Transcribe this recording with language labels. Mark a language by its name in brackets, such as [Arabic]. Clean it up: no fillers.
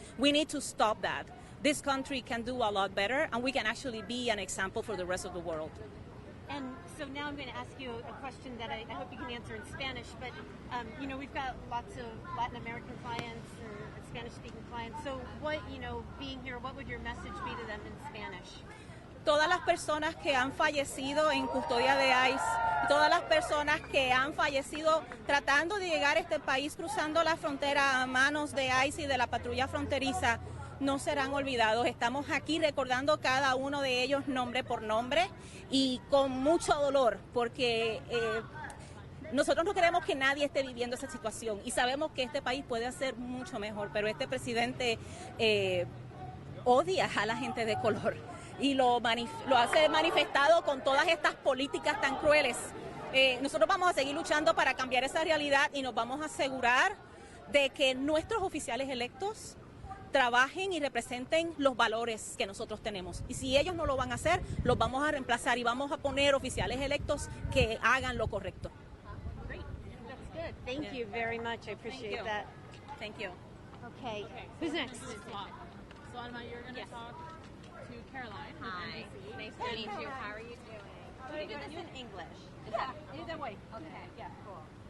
[English] We need to stop that. This country can do a lot better, and we can actually be an example for the rest of the world. And so now I'm going to ask you a question that I hope you can answer in Spanish, but you know, we've got lots of Latin American clients and Spanish-speaking clients. So what, you know, being here, what would your message be to them in Spanish? [Spanish] Todas las personas que han fallecido en custodia de ICE, todas las personas que han fallecido tratando de llegar a este país cruzando la frontera a manos de ICE y de la patrulla fronteriza, no serán olvidados. Estamos aquí recordando cada uno de ellos nombre por nombre y con mucho dolor, porque nosotros no queremos que nadie esté viviendo esa situación y sabemos que este país puede hacer mucho mejor, pero este presidente odia a la gente de color y lo hace manifestado con todas estas políticas tan crueles. Nosotros vamos a seguir luchando para cambiar esa realidad y nos vamos a asegurar de que nuestros oficiales electos trabajen y representen los valores que nosotros tenemos. Y si ellos no lo van a hacer, los vamos a reemplazar y vamos a poner oficiales electos que hagan lo correcto. [English] Great. That's good. Thank you very much. I appreciate that. Thank you. Okay. Who's next? So Alma, you're going to talk to Caroline. Hi. Nice to meet you. How are you doing? Can we do this in English? Yeah, Either way. Okay. Yeah, cool.